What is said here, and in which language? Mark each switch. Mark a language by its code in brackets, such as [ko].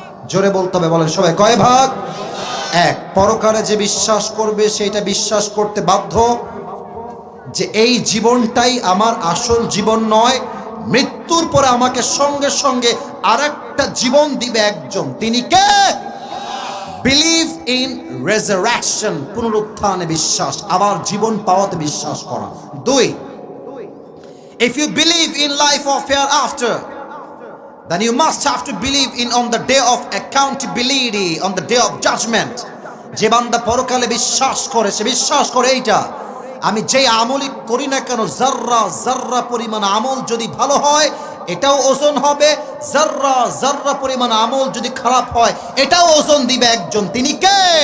[bn] জোরে বলতে হবে, বলেন সবাই কয় ভাগ? 1। পরকালে যে বিশ্বাস করবে সেটা বিশ্বাস করতে বাধ্য যে এই জীবনটাই আমার আসল জীবন নয়, মৃত্যুর পরে আমাকে সঙ্গে সঙ্গে আরেকটা জীবন দিবে একজন, তিনি কে? [en] believe in resurrection, [bn] পুনরুত্থানে বিশ্বাস, আবার জীবন পাওয়াতে বিশ্বাস করা। [en] 2, if you believe in life of hereafter, then you must have to believe in on the day of accountability, on the day of judgment. [bn] যে বান্দা পরকালে বিশ্বাস করে, সে বিশ্বাস করে এইটা, আমি যে আমলই করি না কেন, জাররা জাররা পরিমাণ আমল যদি ভালো হয় এটাও ওজন হবে, জাররা জাররা পরিমাণ আমল যদি খারাপ হয় এটাও ওজন দিবে একজন, তিনি কে?